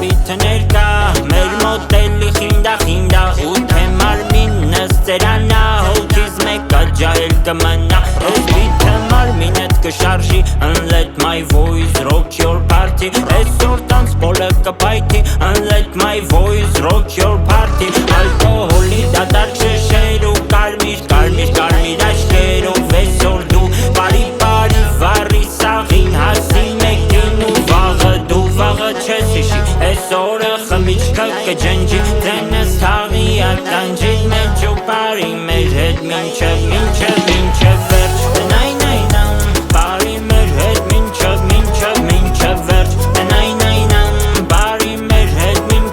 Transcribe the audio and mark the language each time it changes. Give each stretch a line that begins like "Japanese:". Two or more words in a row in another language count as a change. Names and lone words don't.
Armenian: Շաբաթը ներկա, մեր մոտ էլի խինդա ու թե մարմինս ծերանա, հոգիս մեկը ջահել կմնա, ես բիթը մարմինդ կշարժի,
English: and let my voice rock your party,
Armenian: այսօր տանցպոլը կպայթի,
English: and let my voice rock your party,
Armenian: ալկոհոլի դատարկ շշեր ու կարմիր աշկերով այսօր դու բարի վարի սաղին հասի մեկին ու վաղը չես հիշի, այսօրը խմիչքը կջնջի, ձենս թաղի ականջի մեջ ու բարի մեր հետ մինչև վերջ, նայնայնամ բարի մեր հետ մինչև վերջ, նայնայնամ բարի մեր հետ